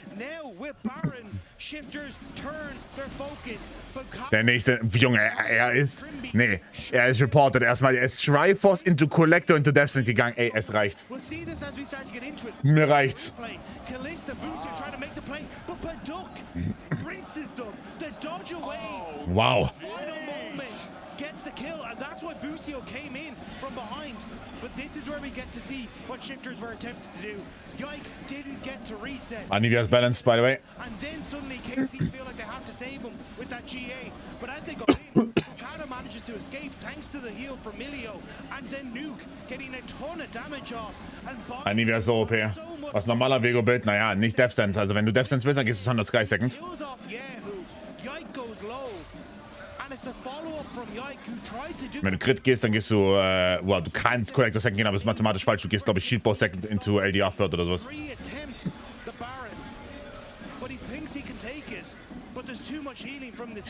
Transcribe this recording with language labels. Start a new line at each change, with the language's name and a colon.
English: now with Baron, Shifters turn their focus. But
German: Der nächste, Junge, er ist reported erstmal. Er ist Triforce into Collector into Deathsync gegangen. Ey, es reicht.
English: we'll see this as we start to get into it.
German: Mir reicht's.
English: Play. Kalista, Busio trying to make the play, but Paduk rinses them. The dodge away. Wow. Final moment gets the kill, and that's why Busio came in from behind. But this is where we get to see what Shifters were attempting to do. Yike didn't get to reset. Anivia's balanced, by the way. And then suddenly KC feel like they have to save him with that GA. But as they go in, Okada manages to escape thanks to the heal from Milio, and then Nuke getting a ton of damage off.
German: Nie wäre so OP. Was normaler Vego-Bild? Naja, nicht Death Sense. Also wenn du Death Sense willst, dann gehst du 100 Sky Second.
English: Kills off Yahoo. Yike goes low. And it's a follow-up from Yike who tries to do.
German: Wenn du Crit gehst, dann gehst du, well, du kannst Collector Second gehen, aber es ist mathematisch falsch. Du gehst, glaube ich, Shield Bow Second into LDR Third oder sowas.
English: Re-attempt the Baron, but he thinks he can take it. But there's too much healing from this.